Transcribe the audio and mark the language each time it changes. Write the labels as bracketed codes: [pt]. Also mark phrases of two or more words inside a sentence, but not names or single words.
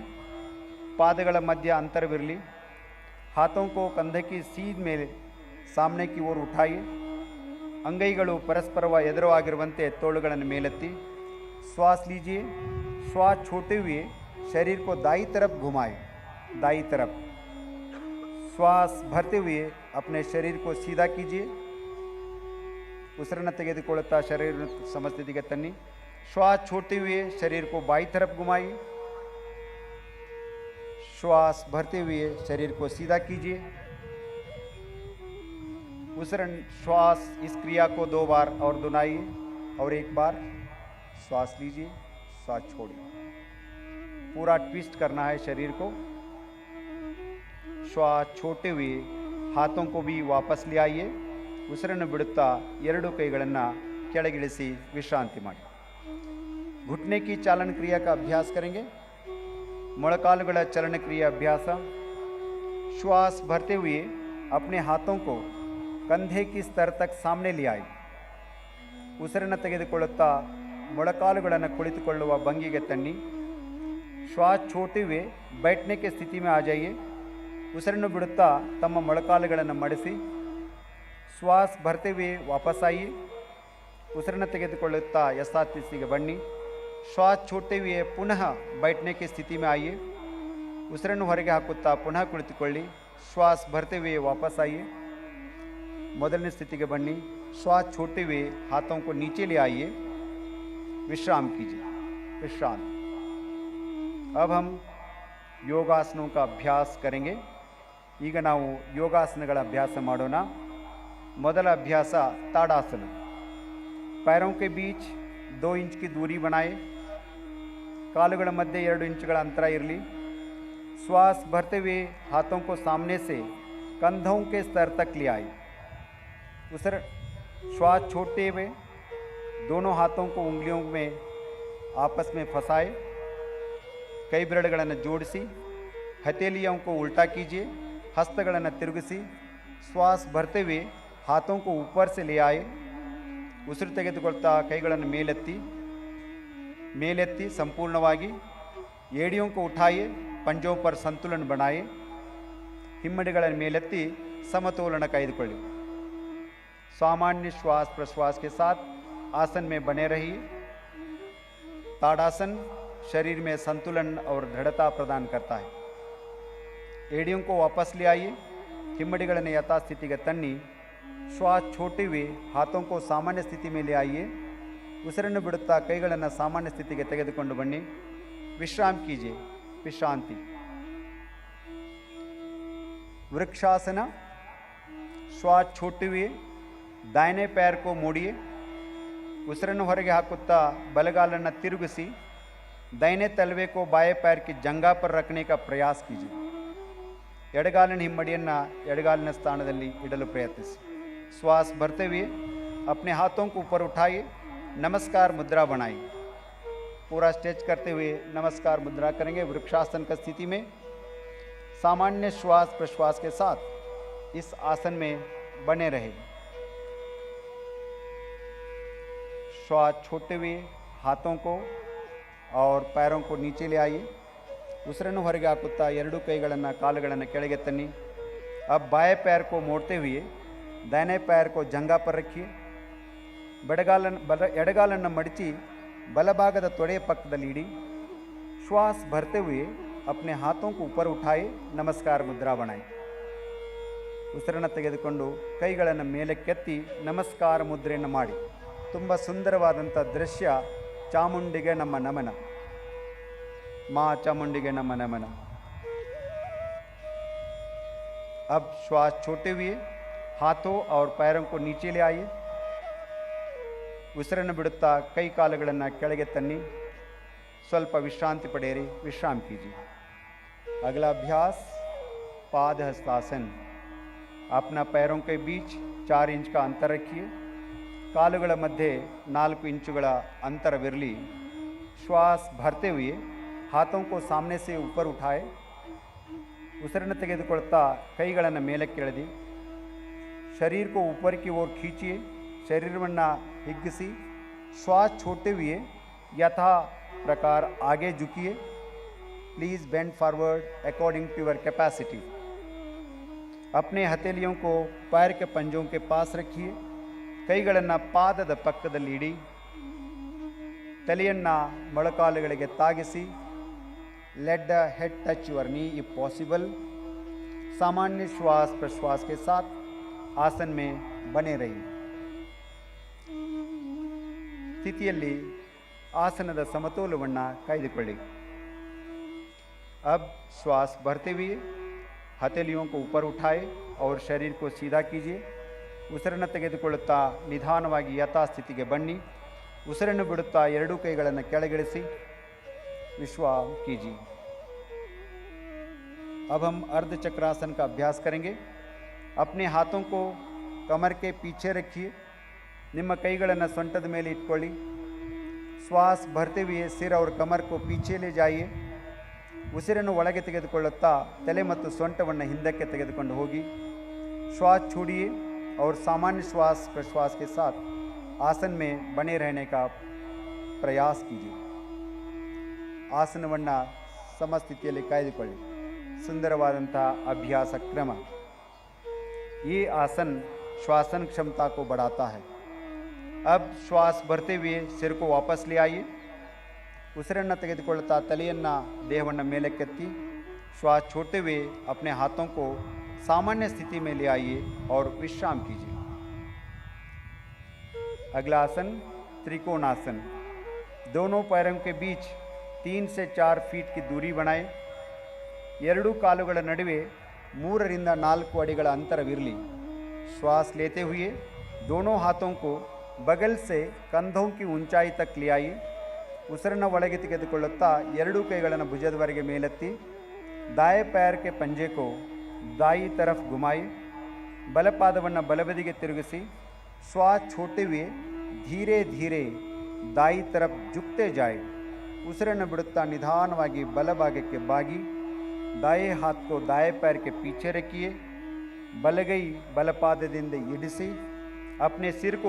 [kn] ಪಾದಗಳ ಮಧ್ಯ ಅಂತರವಿರಲಿ। [hi] हाथों को कंधे की सीध ಮೇಲೆ सामने की ओर उठाइए। [kn] ಅಂಗೈಗಳು ಪರಸ್ಪರ ಎದುರಾಗಿರುವಂತೆ ತೋಳುಗಳನ್ನು ಮೇಲೆತ್ತಿ [hi] श्वास लीजिए। श्वास छोड़ते हुए शरीर को दाई तरफ घुमाएं। दाई तरफ। श्वास भरते हुए अपने शरीर को सीधा कीजिए। [kn] ಉಸಿರನ್ನು ತೆಗೆದುಕೊಳ್ಳುತ್ತಾ ಶರೀರ ಸಮಸ್ಥಿತಿಗೆ ತನ್ನಿ। [hi] श्वास छोड़ते हुए शरीर को बाई तरफ घुमाइए। श्वास भरते हुए शरीर को सीधा कीजिए। श्वास इस क्रिया को 2 बार और दोहराइए और 1 बार श्वास लीजिए, श्वास छोड़िए। पूरा ट्विस्ट करना है शरीर को। श्वास छोड़ते हुए हाथों को भी वापस ले आइए। [kn] ಉಸಿರನ್ನು ಬಿಡುತ್ತಾ 2 ಕೈಗಳನ್ನು ಕೆಳಗಿಳಿಸಿ ವಿಶ್ರಾಂತಿ ಮಾಡಿ। [hi] घुटने की चालन क्रिया का अभ्यास करेंगे। [kn] ಮೊಳಕಾಲುಗಳ ಚಲನ ಕ್ರಿಯೆ ಅಭ್ಯಾಸ। [hi] श्वास भरते हुए अपने हाथों को कंधे की स्तर तक सामने ले आए। [kn] ಉಸಿರನ್ನು ತೆಗೆದುಕೊಳ್ಳುತ್ತಾ ಮೊಳಕಾಲುಗಳನ್ನು ಕುಳಿತುಕೊಳ್ಳುವ ಭಂಗಿಗೆ ತನ್ನಿ। [hi] श्वास छोड़ते हुए बैठने की स्थिति में आ जाइए। [kn] ಉಸಿರನ್ನು ಬಿಡುತ್ತಾ ತಮ್ಮ ಮೊಳಕಾಲುಗಳನ್ನು ಮಡಿಸಿ [hi] श्वास भरते हुए वापस आइए। [kn] ಉಸಿರನ್ನು ತೆಗೆದುಕೊಳ್ಳುತ್ತಾ ಯಥಾಸ್ಥಿತಿಗೆ ಬನ್ನಿ। [hi] श्वास छोड़ते हुए पुनः बैठने की स्थिति में आइए। [kn] ಉಸಿರನ್ನು ಹೊರಗೆ ಹಾಕುತ್ತಾ ಪುನಃ ಕುಳಿತುಕೊಳ್ಳಿ। [hi] श्वास भरते हुए वापस आइए। [kn] ಮೊದಲನೇ ಸ್ಥಿತಿಗೆ ಬನ್ನಿ। [hi] श्वास छोड़ते हुए हाथों को नीचे ले आइए। विश्राम कीजिए, विश्राम। अब हम ಯೋಗಾಸನೋं का ಅಭ್ಯಾಸ करेंगे। [kn] ಈಗ ನಾವು ಯೋಗಾಸನಗಳ ಅಭ್ಯಾಸ ಮಾಡೋಣ। ಮೊದಲ ಅಭ್ಯಾಸ [hi] ताड़ासन। पैरों के बीच 2 इंच की दूरी बनाए, [kn] ಕಾಲುಗಳ ಮಧ್ಯೆ 2 ಇಂಚುಗಳ ಅಂತರ ಇರಲಿ। [hi] श्वास भरते हुए हाथों को सामने से कंधों के स्तर तक ले आए। श्वास छोड़ते हुए दोनों हाथों को उंगलियों में आपस में फंसाए, कई [kn] ಬೆರಳುಗಳನ್ನು ಜೋಡಿಸಿ, [hi] हथेलियों को उल्टा कीजिए, [kn] हस्तಗಳನ್ನು ತಿರುಗಿಸಿ, [hi] श्वास भरते हुए हाथों को ऊपर से ले आए। [kn] ಉಸಿರು ತೆಗೆದುಕೊಳ್ತಾ ಕೈಗಳನ್ನು ಮೇಲೆತ್ತಿ ಸಂಪೂರ್ಣವಾಗಿ, [hi] ಏಡಿयों को उठाइए, पंजों पर संतुलन बनाए, [kn] ಹಿಮ್ಮಡಿಗಳನ್ನು ಮೇಲೆತ್ತಿ ಸಮತೋಲನ ಕಾಯ್ದುಕೊಳ್ಳಿ। [hi] सामान्य श्वास प्रश्वास के साथ आसन में बने रहिए। ताड़ासन शरीर में संतुलन और दृढ़ता प्रदान करता है। एड़ियों को वापस ले आइए, [kn] ಹಿಮ್ಮಡಿಗಳನ್ನು ಯಥಾಸ್ಥಿತಿಗೆ ತನ್ನಿ। [hi] श्वास छोड़ते हुए हाथों को सामान्य स्थिति में ले आइए। [kn] ಉಸಿರನ್ನು ಬಿಡುತ್ತಾ ಕೈಗಳನ್ನು ಸಾಮಾನ್ಯ ಸ್ಥಿತಿಗೆ ತೆಗೆದುಕೊಂಡು ಬನ್ನಿ। [hi] विश्राम कीजिए, विश्रांति। वृक्षासन। श्वास छोड़ते हुए दाहिने पैर को मोड़िए, [kn] ಉಸಿರನ್ನು ಹೊರಗೆ ಹಾಕುತ್ತಾ ಬಲಗಾಲನ್ನು ತಿರುಗಿಸಿ, [hi] दाहिने तलवे को बाएं पैर की जंघा पर रखने का प्रयास कीजिए। [kn] ಎಡಗಾಲಿನ ಹಿಮ್ಮಡಿಯನ್ನು ಎಡಗಾಲಿನ ಸ್ಥಾನದಲ್ಲಿ ಇಡಲು ಪ್ರಯತ್ನಿಸಿ। [hi] श्वास भरते हुए अपने हाथों को ऊपर उठाइए, नमस्कार मुद्रा बनाइए। पूरा स्ट्रेच करते हुए नमस्कार मुद्रा करेंगे। वृक्षासन की स्थिति में सामान्य श्वास प्रश्वास के साथ इस आसन में बने रहे। श्वास छोड़ते हुए हाथों को और पैरों को नीचे ले आइए। [kn] ಉಸಿರನ್ನು ಹೊರಗೆ ಹಾಕುತ್ತಾ 2 ಕೈಗಳನ್ನು ಕಾಲುಗಳನ್ನು ಕೆಳಗೆ ತನ್ನಿ। [hi] अब बाएं पैर को मोड़ते हुए दाहिने पैर को जंघा पर रखिए। [kn] ಎಡಗಾಲನ್ನು ಮಡಚಿ ಬಲಭಾಗದ ತೊಡೆಯ ಪಕ್ಕದಲ್ಲಿ ಇಡಿ। [hi] श्वास भरते हुए अपने हाथों को ऊपर उठाए, नमस्कार मुद्रा बनाए। [kn] ಉಸಿರನ್ನು ತೆಗೆದುಕೊಂಡು ಕೈಗಳನ್ನು ಮೇಲಕ್ಕೆತ್ತಿ ನಮಸ್ಕಾರ ಮುದ್ರೆಯನ್ನು ಮಾಡಿ। ತುಂಬ ಸುಂದರವಾದಂಥ ದೃಶ್ಯ। ಚಾಮುಂಡಿಗೆ ನಮ್ಮ ನಮನ, [hi] माँ चामुंडी नमः नमन। अब श्वास छोड़ते हुए हाथों और पैरों को नीचे ले आइए। [kn] ಉಸಿರನ್ನು ಬಿಡುತ್ತಾ ಕೈ ಕಾಲುಗಳನ್ನು ಕೆಳಗೆ ತನ್ನಿ। ಸ್ವಲ್ಪ ವಿಶ್ರಾಂತಿ ಪಡೆಯಿರಿ, [hi] विश्राम कीजिए। अगला अभ्यास पाद हस्तासन। अपना पैरों के बीच 4 इंच का अंतर रखिए, [kn] ಕಾಲುಗಳ ಮಧ್ಯೆ 4 ಇಂಚುಗಳ ಅಂತರವಿರಲಿ। [hi] श्वास भरते हुए हाथों को सामने से ऊपर उठाए, [kn] ಉಸಿರನ್ನು ತೆಗೆದುಕೊಳ್ತಾ ಕೈಗಳನ್ನು ಮೇಲಕ್ಕೆ ಎಳೆದಿ। [hi] शरीर को ऊपर की ओर खींचिए, [kn] शरीरವನ್ನು ಹಿಗ್ಗಿಸಿ। [hi] श्वास छोड़ते हुए यथा प्रकार आगे झुकिए। [en] please bend forward according to your capacity. [hi] अपने हथेलियों को पैर के पंजों के पास रखिए, [kn] ಕೈಗಳನ್ನು ಪಾದದ ಪಕ್ಕದಲ್ಲಿ ಇಡಿ। ತಲೆಯನ್ನು ಮೊಳಕಾಲುಗಳಿಗೆ ತಾಗಿಸಿ। [en] let the head touch your knee if possible. [hi] सामान्य श्वास प्रश्वास के साथ आसन में बने रहिए। [kn] ಸ್ಥಿತಿಯಲ್ಲಿ ಆಸನದ ಸಮತೋಲನವನ್ನು ಕಾಯ್ದುಕೊಳ್ಳಿ। [hi] अब श्वास भरते हुए हथेलियों को ऊपर उठाए और शरीर को सीधा कीजिए। [kn] ಉಸಿರನ್ನು ತೆಗೆದುಕೊಳ್ಳುತ್ತಾ ನಿಧಾನವಾಗಿ ಯಥಾಸ್ಥಿತಿಗೆ ಬನ್ನಿ। ಉಸಿರನ್ನು ಬಿಡುತ್ತಾ 2 ಕೈಗಳನ್ನು ಕೆಳಗಿಳಿಸಿ। [hi] विश्राम कीजिए। अब हम अर्ध चक्रासन का अभ्यास करेंगे। अपने हाथों को कमर के पीछे रखिए, [kn] ನಿಮ್ಮ ಕೈಗಳನ್ನು ಸೊಂಟದ ಮೇಲೆ ಇಟ್ಕೊಳ್ಳಿ। [hi] श्वास भरते हुए सिर और कमर को पीछे ले जाइए। [kn] ಉಸಿರನ್ನು ಒಳಗೆ ತೆಗೆದುಕೊಳ್ಳುತ್ತಾ ತಲೆ ಮತ್ತು ಸೊಂಟವನ್ನು ಹಿಂದಕ್ಕೆ ತೆಗೆದುಕೊಂಡು ಹೋಗಿ। [hi] श्वास छोड़िए और सामान्य श्वास प्रश्वास के साथ आसन में बने रहने का प्रयास कीजिए। [kn] ಆಸನವನ್ನು ಸಮಸ್ಥಿತಿಯಲ್ಲಿ ಕಾಯ್ದುಕೊಳ್ಳಿ। ಸುಂದರವಾದಂತಹ ಅಭ್ಯಾಸ ಕ್ರಮ। [hi] ये आसन श्वासन क्षमता को बढ़ाता है। अब श्वास भरते हुए सिर को वापस ले आइए। ಉಸಿರನ್ನು ತೆಗೆದುಕೊಳ್ಳುತ್ತಾ ತಲೆಯನ್ನು ದೇಹವನ್ನು ಮೇಲಕ್ಕೆತ್ತಿ। श्वास छोड़ते हुए अपने हाथों को सामान्य स्थिति में ले आइए और विश्राम कीजिए। अगला आसन त्रिकोणासन। दोनों पैरों के बीच 3 से 4 फीट की दूरी बनाए [kn] ಎರಡೂ ಕಾಲುಗಳ ನಡುವೆ 3 ರಿಂದ 4 ಅಡಿಗಳ ಅಂತರವಿರಲಿ [hi] श्वास लेते हुए दोनों हाथों को बगल से कंधों की ऊंचाई तक ले आइए [kn] ಉಸಿರನ್ನು ಒಳಗೆ ತೆಗೆದುಕೊಳ್ಳುತ್ತಾ ಎರಡೂ ಕೈಗಳನ್ನು ಭುಜದವರೆಗೆ ಮೇಲೆತ್ತಿ [hi] दाएं पैर के पंजे को दाई तरफ घुमाए [kn] ಬಲಪಾದವನ್ನು ಬಲಬದಿಗೆ ತಿರುಗಿಸಿ [hi] श्वास छोड़ते हुए धीरे धीरे दाई तरफ झुकते जाए [kn] ಉಸಿರನ್ನು ಬಿಡುತ್ತಾ ನಿಧಾನವಾಗಿ ಬಲಭಾಗಕ್ಕೆ ಬಾಗಿ [hi] दाएं हाथ को दाएं पैर के पीछे रखिए [kn] ಬಲಗೈ ಬಲಪಾದದಿಂದ ಇಡಿಸಿ [hi] अपने सिर को